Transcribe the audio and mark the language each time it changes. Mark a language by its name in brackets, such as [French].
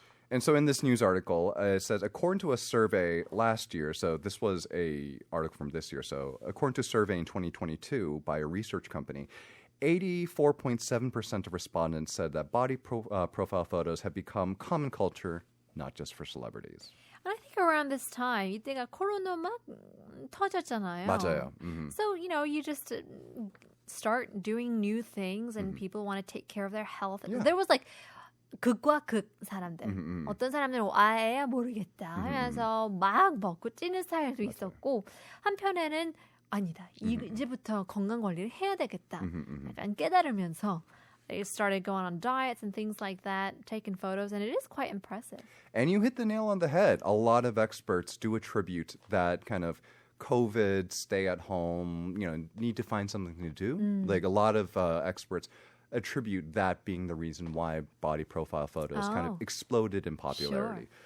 [English] And so in this news article, it says, according to a survey last year, so this was a article from this year, so according to a survey in 2022 by a research company, 84.7% of respondents said that body profile photos have become common culture, not just for celebrities. And I think around this time, [Korean] 이때가 코로나 막 터졌잖아요. 맞아요. [English] So, you just start doing new things and people want to take care of their health. Yeah. There was like [Korean] 극과 극 사람들. 어떤 사람들은 아예 모르겠다 하면서 막 먹고 찌는 스타일도 있었고 한편에는 아니다. 이제부터 건강 관리를 해야 되겠다. 약간 깨달으면서 [English] they started going on diets and things like that, taking photos, and it is quite impressive. And you hit the nail on the head. A lot of experts do attribute that kind of COVID, stay at home, need to find something to do. Like a lot of experts attribute that being the reason why body profile photos kind of exploded in popularity.